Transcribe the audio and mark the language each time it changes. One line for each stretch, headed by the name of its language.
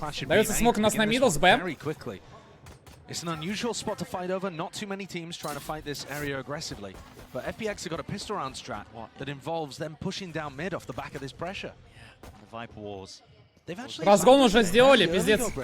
Russian: Дается смог у нас на мидл с Б.
English: It's an unusual spot to fight over. Not too many teams trying to fight this area aggressively. But FPX have got a pistol round strat that involves them pushing down mid off the back of this pressure. The Viper Wars.
Russian: Разгон уже сделали, пиздец.